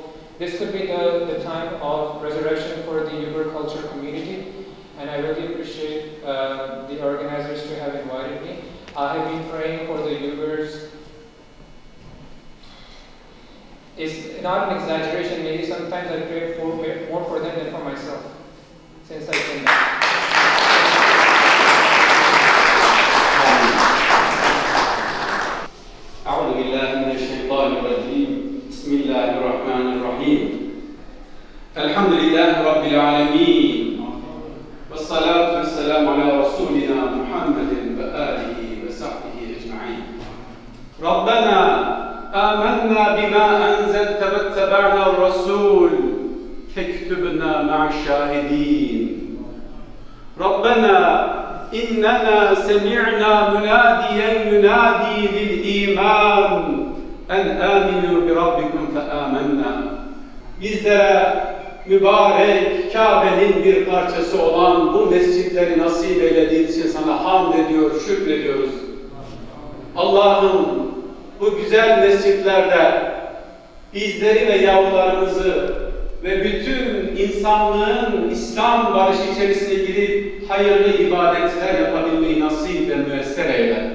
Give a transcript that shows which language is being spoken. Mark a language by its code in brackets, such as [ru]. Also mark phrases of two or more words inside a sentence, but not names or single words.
[en] This could be the time of resurrection for the Uyghur culture community, and I really appreciate the organizers to have invited me. I have been praying for the Uyghurs. It's not an exaggeration, maybe sometimes I pray more for them than for myself, since I came back. [ar] أعوذ بالله من الشيطان الرجيم بسم الله الرحمن الرحيم الحمد لله رب العالمين والصلاة والسلام على رسولنا محمد وآله وصحبه أجمعين ربنا آمنا بما أنزلت واتبعنا الرسول فاكتبنا مع الشاهدين ربنا إننا سمعنا مناديا ينادي للإيمان أن آمنوا بربكم فآمنا. [tr] Bizlere mübarek Kabe'nin bir parçası olan bu mescitleri nasip eylediğin için sana hamd ediyor, şükrediyoruz. Allah'ım bu güzel mescitlerde bizleri ve yavrularımızı ve bütün insanlığın İslam barışı içerisine girip hayırlı ibadetler yapabilmeyi nasip ve müyesser eyle.